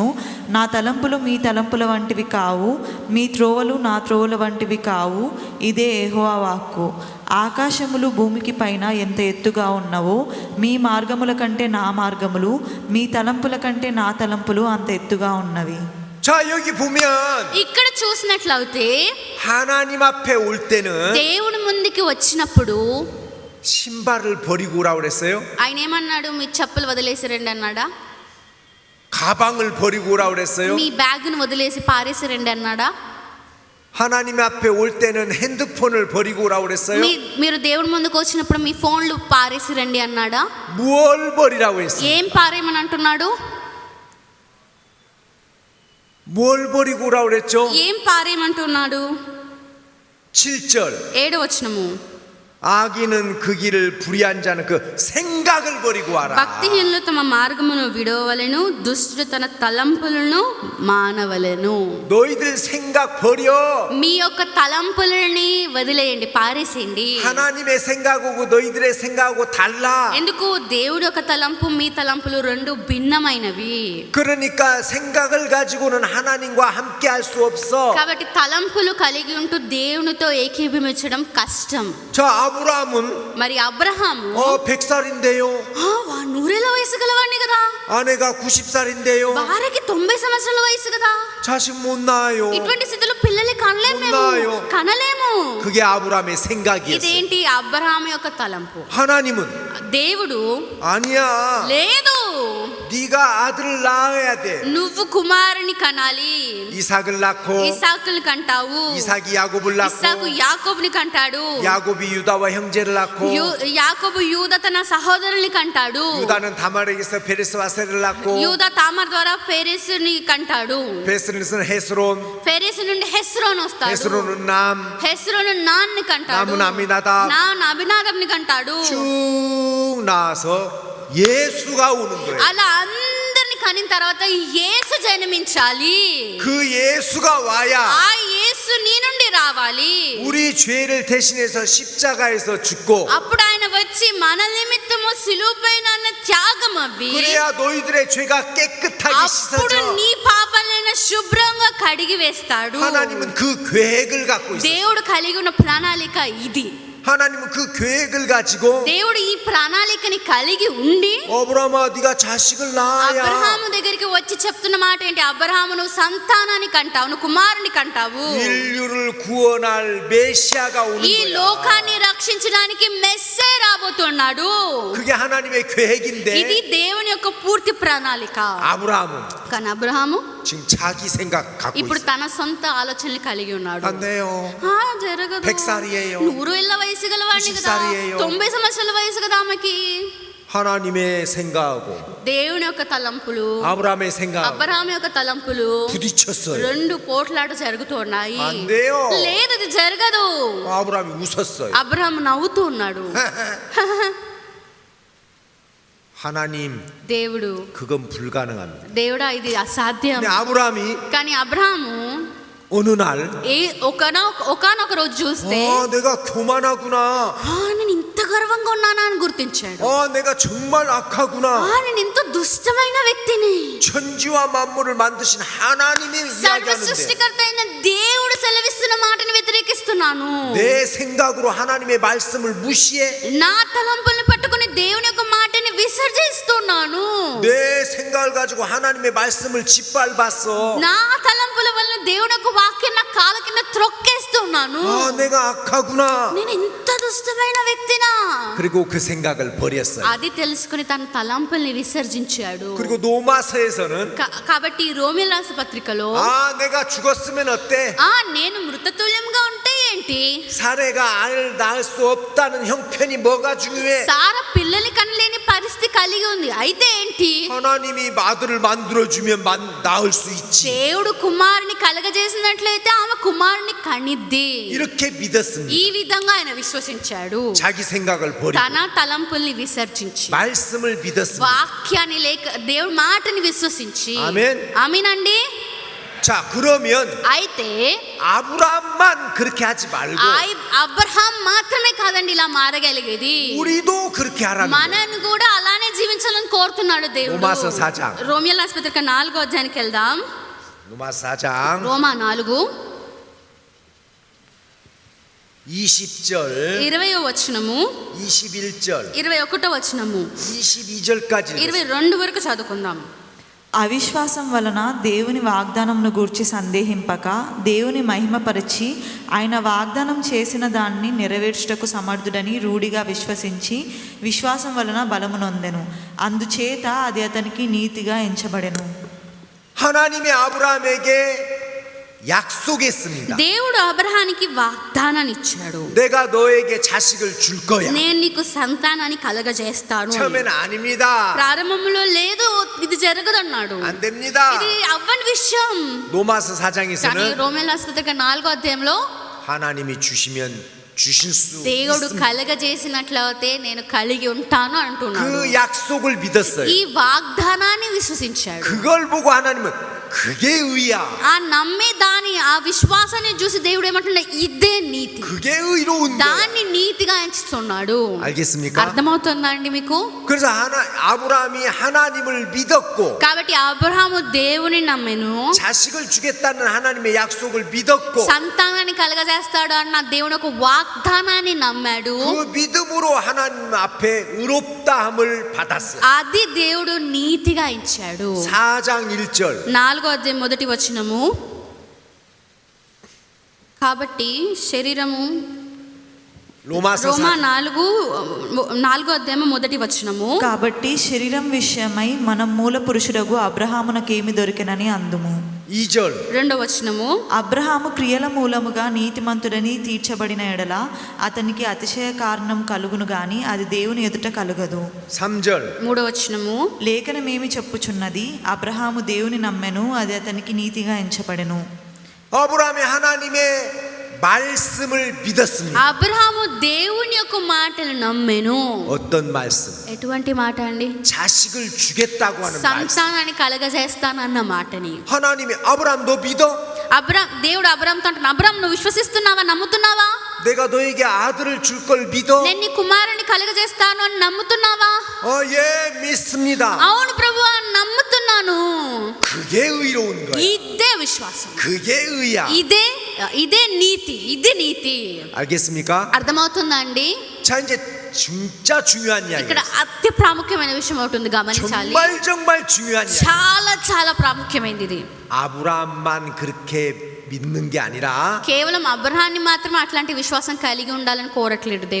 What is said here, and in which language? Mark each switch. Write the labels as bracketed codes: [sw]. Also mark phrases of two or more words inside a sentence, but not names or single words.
[te] నా తలంపులు మీ తలంపుల వంటివి కావు, మీ త్రోవలు నా త్రోవల వంటివి కావు. ఇదే యెహోవా వాక్కు. ఆకాశములు భూమికి పైన ఎంత ఎత్తుగా ఉన్నవో మీ మార్గముల కంటే నా మార్గములు, మీ తలంపుల కంటే నా తలంపులు అంత ఎత్తుగా ఉన్నవి. [ko] 자, 여기 보면 [te] ఇక్కడ చూసినట్లయితే [ko] 하나님 앞에 올 때는 [te] దేవుని ముందుకి వచ్చినప్పుడు [ko] 신발을 버리고 오라고 그랬어요. [te] ఆయన ఏమన్నాడు? మీ చెప్పులు వదిలేసి రండి అన్నాడా? [ko] 가방을 버리고 오라고 그랬어요. [te] మీ బ్యాగ్ను వదిలేసి పారేసి రండి అన్నాడా? [ko] 하나님 앞에 올 때는 핸드폰을 버리고 오라고 그랬어요. [te] మీరు దేవుని ముందుకు వచ్చినప్పుడు మీ ఫోన్లు పారేసి రండి అన్నాడా? [ko] 뭘 버리라고 했어요? [te] ఏం పారేయమని అంటున్నాడు? [ko] 뭘 버리고 오라고 그랬죠? [te] ఏం పారేయమంటున్నాడు? [ko] 7절. [te] 7వ వచనము. [ko] 악인은 그 길을 불의한 자는 그 생각을 버리고 와라. [te] భక్తిహీనులు తమ మార్గమును విడవలెను, దుష్టుడు తన తలంపులను మానవలెను. [ko] 너희들 생각 버려. [te] మీ యొక్క తలంపులని వదిలేయండి, పారేసేయండి. [ko] 하나님의 생각하고 너희들의 생각하고 달라. [te] ఎందుకు? దేవుడి యొక్క తలంపు మీ తలంపులు రెండు భిన్నమైనవి. [ko] 그러니까 생각을 가지고는 하나님과 함께 할 수 없어. [te] కాబట్టి తలంపులు కలిగి ఉంటూ దేవునితో ఏకీభవించడం కష్టం. [ko] 저 아브라함은 [te] మరి అబ్రహాము [ko] 100살인데요. [te] నూరేళ్ళ వయసు గలవాడిని కదా, [ko] 아내가 90살인데요. [te] భార్యకి 90 సంవత్సరాల వయసు కదా. [ko] 자식 못 낳아요. [te] ఇటువంటి స్థితిలో పిల్లల్ని కనలేము, ఉన్నాయో. కనలేము. [ko] 그게 아브라함의 생각이었어요. [te] ఇదేంటి? అబ్రహాము యొక్క తలంపు. [ko] 하나님은 [te] దేవుడు [ko] 아니야. [te] లేదు, [ko] 네가 아들을 낳아야 돼. [te] నువ్వు కుమారుని కనాలి. [ko] 이삭을 낳고 [te] ఇసాకుని కంటావు, [ko] 이삭이 야곱을 [te] ఇసాకు [ko] 낳고 [te] యాకోబుని కంటాడు, [ko] 야곱이 유다와 형제를 낳고 [te] యాకోబు యూదా తన సహోదరుని కంటాడు, [ko] 유다는 다말에게서 베레스와 세를 낳고 [te] యూదా తామర్ ద్వారా ఫెరెసుని కంటాడు, [ko] 베스는 헤스론, [te] ఫెరెసు నుండి హెస్రోను వస్తాడు, [ko] 헤스론은 남, [te] హెస్రోను నాన్ని కంటాడు, [ko] 남은 아미나답, [te] అభినాదాబ్ని కంటాడు. [ko] 쭉 나와서 예수가 오는 거예요. [te] అలా అందరిని కనిన తర్వాత యేసు జన్మించాలి. [ko] 그 예수가 와야 [te] ఆ యేసు నీ నుండి రావాలి. [ko] 우리 죄를 대신해서 십자가에서 죽고 [te] అప్పుడు ఆయన వచ్చి మన నిమిత్తము సిలువపైన త్యాగం అవ్వి, [ko] 그래야 너희들의 죄가 깨끗하게 [te] అప్పుడు [ko] 씻어져. [te] నీ పాపాలైన శుభ్రంగా కడిగి వేస్తాడు. [ko] 하나님은 그 계획을 갖고 있어요. [te] దేవుడు కలిగి ఉన్న ప్రణాళిక ఇది. [ko] 하나님은 그 계획을 가지고 [te] దేవుడు ఈ ప్రణాళికని కలిగి ఉండి [ko] 아브라함아 네가 자식을 낳아야 [te] అబ్రహాము దగ్గరికి వచ్చి చెప్తున్న మాట ఏంటి? అబ్రహాము నువ్వు సంతానాన్ని కంటావు, నువ్వు కుమారుని కంటావు. [ko] 인류를 구원할 메시아가 오는 [te] ఈ [ko] 거야. [te] లోకాన్ని రక్షించడానికి మెస్సే రాబోతున్నాడు. [ko] 그게 하나님의 계획인데 [te] ఇది దేవుని యొక్క పూర్తి ప్రణాళిక. [ko] 아브라함은 [te] కానీ అబ్రహాము [ko] 지금 자기 생각 갖고 [te] ఇప్పుడు [ko] 있어. [te] తన సొంత ఆలోచనలు కలిగి ఉన్నాడు. [ko] 안 돼요. [te] జరగదు. [ko] 100 살이에요. [te] 100 ఏళ్ల వయసు గలవాడిని 90 కదా, [ko] 살이에요. [te] 90 సంవత్సరాల వయసు కదా ఆమెకి. [ko] 하나님의 생각하고 [te] దేవుని యొక్క తలంపులు, [ko] 아브라함의 생각하고 [te] అబ్రహాము యొక్క తలంపులు [ko] 부딪혔어요. [te] రెండు పోట్లాట జరుగుతున్నాయి. [ko] 안 돼요. [te] లేదు, అది జరగదు. [ko] 아브라함이 웃었어요. [te] అబ్రహాము నవ్వుతూ ఉన్నాడు. [ko] 하나님 [te] దేవుడు [ko] 그건 불가능합니다. [te] దేవుడా ఇది అసాధ్యం. [ko] 근데 아브라함이 [te] కానీ అబ్రహాము [ko] 어느 날 [te] ఒకనొక రోజు చూస్తే [ko] 내가 교만하구나. [te] నేను ఇంత గర్వంగా ఉన్నానా అని గుర్తించాడు. [ko] 내가 정말 악하구나. [te] నేను ఇంత దుష్టమైన వ్యక్తిని. [ko] 천지와 만물을 만드신 하나님이 [te] సర్వ [ko] 이야기하는데 [te] సృష్టికర్త అయిన దేవుడు సెలవిస్తున్న మాటను వ్యతిరేకిస్తున్నాను. [ko] 내 생각으로 하나님의 말씀을 무시해. [te] నా తలంపుల్ని పట్టుకుని దేవుని యొక్క మాటని విసర్జిస్తున్నాను. [ko] 내 생각을 가지고 하나님의 말씀을 짓밟았어. [te] నా తలంపుల వల్ల దేవుని యొక్క వాక్యం నా కాళ్ళ కింద త్రొక్కేస్తున్నాను. [ko] 내가 악하구나. [te] నేను ఇంత దుష్టమైన వ్యక్తినా? [ko] 그리고 그 생각을 버렸어요. [te] అది తెలుసుకుని తన తలంపుల్ని విసర్జించాడు. [ko] 그리고 로마서에서는 [te] కాబట్టి రోమియోల రాసిన పత్రికలో [ko] 내가 죽었으면 어때? [te] నేను మృతతుల్యంగా ఉంటే ఏంటి? [ko] 사례가 아이를 낳을 수 없다는 형편이 뭐가 중요해? [te] సార పిల్లల్ని కనలేని పరిస్థితి కలిగి ఉంది. అయితే ఏంటి? [ko] 하나님이 아들을 만들어주면 낳을 수 있지. [te] దేవుడు కుమారుని కలగజేసినట్లయితే ఆమె కుమారుని కనిద్ది. [ko] 이렇게 믿었습니다. [te] ఈ విధంగా ఆయన విశ్వసించాడు. [ko] 자기 생각을 버리고 [te] తన తలంపుల్ని విసర్జించి [ko] 말씀을 믿었습니다. [te] వాక్యాన్ని లేక దేవుడి మాటని విశ్వసించి. ఆమేన్. ఆమేనండి. [ko] 자, 그러면 [te] అయితే [ko] 아브라함만 그렇게 하지 말고 [te] అబ్రహాం మాత్రమే కాదండి ఇలా మారగలిగేది. [ko] 우리도 그렇게 하라는 거예요. [te] మనను కూడా అలానే జీవించాలని కోరుతున్నాడు దేవుడు. [ko] రోమా서 4장. [te] రోమియోల రాసిన పత్రిక 4వ అధ్యాయానికి వెళ్దాం. [ko] 로마 4장 [te] రోమా 4 [ko] 20절 [te] 20వ వచనము, [ko] 21절 [te] 21వ వచనము, [ko] 22절까지 [te] 22 వరకు చదువుకుందాం. అవిశ్వాసం వలన దేవుని వాగ్దానంను గూర్చి సందేహింపక దేవుని మహిమపరిచి ఆయన వాగ్దానం చేసిన దాన్ని నెరవేర్చుటకు సమర్థుడని రూఢిగా విశ్వసించి విశ్వాసం వలన బలము నొందెను. అందుచేత అది అతనికి నీతిగా ఎంచబడెను. [ko] 하나님이 아브라함에게 약속했습니다. [te] దేవుడు అబ్రహానికి వాగ్దానాన్ని ఇచ్చాడు. [ko] 내가 너에게 자식을 줄 거야. [te] నేను నీకు సంతానాన్ని కలగజేస్తాను. [ko] 처음에는 아닙니다. [te] ప్రారంభంలో లేదు, ఇది జరగదన్నాడు. [ko] 안 됩니다. [te] ఇది అవ్వని విషయం. [ko] 로마서 [te] కానీ [ko] 4장에서는 [te] రోమియోల రాసిన పత్రిక 4వ అధ్యాయంలో [ko] 하나님이 주시면 주실 수 [te] దేవుడు [ko] 있습니다. [te] కలగజేసినట్లయితే నేను కలిగి ఉంటాను అంటున్నాడు. [ko] 그 약속을 믿었어요. [te] ఈ వాగ్దానాన్ని విశ్వసించాడు. [ko] 그걸 보고 하나님은 그게 의야. [te] ఆ నమ్మే దాని ఆ విశ్వాసాన్ని చూసి దేవుడు ఏమంటున్నా, ఇదే నీతి, [ko] 그게 의로운 거야. [te] దాన్ని నీతిగా ఎంచుతున్నాడు. [ko] 알겠습니까? [te] అర్థమవుతుందా అండి మీకు? [ko] 그래서 아브라함이 하나님을 믿었고 [te] కాబట్టి అబ్రహాము దేవుని నమ్మెను, [ko] 자식을 주겠다는 하나님의 약속을 믿었고 [te] సంతానాన్ని కలగజేస్తాడు అన్న దేవుని ఒక వాగ్దానాన్ని నమ్మాడు. [ko] 그 믿음으로 하나님 앞에 의롭다함을 받았어요. [te] అది దేవుడు నీతిగా ఇచ్చాడు. [ko] 4장 1절 [te] 4వ అధ్యాయం మొదటి వచనము. కాబట్టి శరీరము, [ko] 로마서 [te] రోమా 4 4వ అధ్యాయం మొదటి వచనము. కాబట్టి శరీరం విషయమై మనం మూల పురుషుడగు అబ్రహామునకేమి దొరికెనని అందుము. 2절 2వ వచనము. అబ్రహాము క్రియల మూలముగా నీతిమంతుడని తీర్చబడిన ఎడల అతనికి అతిశయ కారణం కలుగును గాని అది దేవుని ఎదుట కలుగదు. 3절 3వ వచనము. లేఖనమేమి చెప్పుచున్నది? అబ్రహాము దేవుని నమ్మెను, అది అతనికి నీతిగా ఎంచబడెను. [ko] 아브라함이 하나님의 말씀을 믿었습니다. [te] అబ్రహాము దేవుని యొక్క మాటలు నమ్మెను. [ko] 어떤 말씀? [te] ఎటువంటి మాట అండి? [ko] 자식을 주겠다고 하는 말씀. [te] సంతానాన్ని కలగజేస్తానన్న మాటని. [ko] 하나님이 아브라함 너 믿어? [te] దేవుడు అబ్రహాంతో అంటున్నాడు, అబ్రహాం నువ్వు విశ్వసిస్తున్నావా, నమ్ముతున్నావా? [ko] 내가 너에게 아들을 줄 걸 믿어? [te] నేను నీ కుమారుని కలగజేస్తాను అని నమ్ముతున్నావా? [ko] 예, 믿습니다. [te] అవును ప్రభువా, నమ్ముతున్నాను. [ko] 그게 의로운 거야. [te] ఇదే విశ్వాసం, [ko] 그게 의야. [te] ఇదే ఇదే నీతి, ఇది నీతి. [ko] 알겠습니까? [te] అర్థమవుతుందా అండి? [ko] 자, 이제 진짜 중요한 [te] ఇక్కడ [ko] 이야기예요. [te] అతి ప్రాముఖ్యమైన విషయం అవుతుంది, గమనించాలి. [ko] 정말 중요한 이야기. [te] చాలా చాలా ప్రాముఖ్యమైనది ఇది. [ko] 아브라함만 그렇게 믿는 게 아니라 [te] కేవలం అబ్రహాన్ని మాత్రమే అట్లాంటి విశ్వాసం కలిగి ఉండాలని కోరట్లేదు [ko] 자,